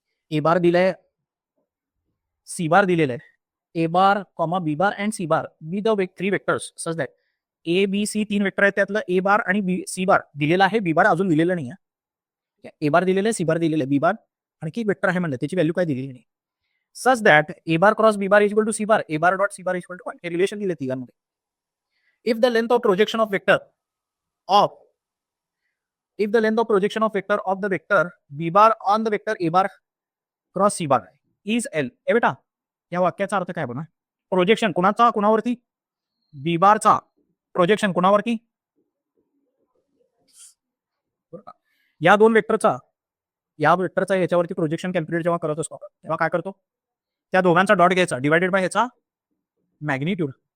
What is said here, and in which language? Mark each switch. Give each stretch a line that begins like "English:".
English: a bar दिलाय, c bar दिलेलं आहे, a bar comma b bar and c bar be the 3 vectors such that
Marathi: A B C 3 vector आहेत, त्यातलं ए बार आणि बी सी बार दिलेला आहे, बी बार अजून दिलेलं नाही आहे. ए बार दिलेलं आहे, सी बार दिलेलं आहे, बी बार आणखी एक वेक्टर आहे म्हणलं, त्याची व्हॅल्यू काय दिलेली नाही.
English: Such that a bar cross b bar is equal to c bar, a bar dot c bar is equal to 1.
Marathi: हे रिलेशन दिले तिघांमध्ये.
English: If the length of projection of vector of if the length of projection of vector of the vector b bar on the vector a bar cross c bar is L.
Marathi: ए बेटा या वाक्याचा अर्थ काय बघा, projection कुणाचा कुणावरती, बी बारचा projection कुणावरती, या दोन वेक्टरचा, या वेक्टरचा याच्यावरती प्रोजेक्शन कॅल्क्युलेट जेव्हा करत असतो तेव्हा काय करतो, त्या दोघांचा डॉट घ्यायचा डिवायडेड बाय ह्याचा मॅग्निट्यूड.